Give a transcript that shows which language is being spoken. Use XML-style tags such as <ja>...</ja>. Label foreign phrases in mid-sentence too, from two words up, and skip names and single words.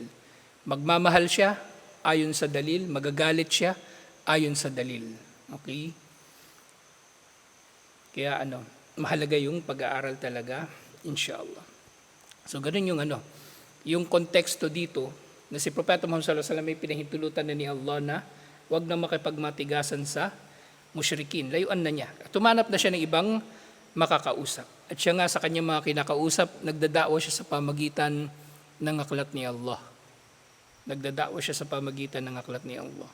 <tl>Magmamahal siya, ayon sa dalil. Magagalit siya, ayon sa dalil. Okay? Kaya mahalaga yung pag-aaral talaga, inshallah. So ganun yung yung konteksto dito, na si Propeta Muhammad</tl> <ar>صلى الله عليه وسلم</ar> <tl>may pinahintulutan na ni Allah na wag na makipagmatigasan sa musyrikin. Layuan na niya. Tumanap na siya ng ibang makakausap. At siya nga sa kanyang mga kinakausap, nagdadaawa siya sa pamagitan ng aklat ni Allah. Nagdadaawa siya sa pamagitan ng aklat ni Allah.</tl>